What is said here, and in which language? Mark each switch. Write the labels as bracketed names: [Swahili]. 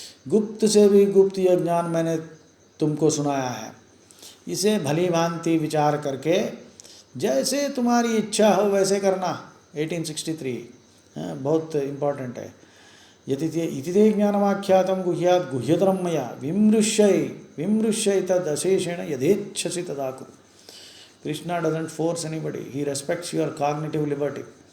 [Hindi] गुप्त से भी गुप्त यह ज्ञान मैंने तुमको सुनाया है, इसे भली भांति विचार करके जैसे तुम्हारी इच्छा हो वैसे करना। 1863 बहुत इम्पॉर्टेंट है। [Sanskrit] इति ते ज्ञानमाख्यातं गुह्यात् गुह्यतरं मया विमृश्य तद अशेषेण यथेच्छसि तदा कुरु। [English] Krishna doesn't force anybody, he respects your cognitive liberty.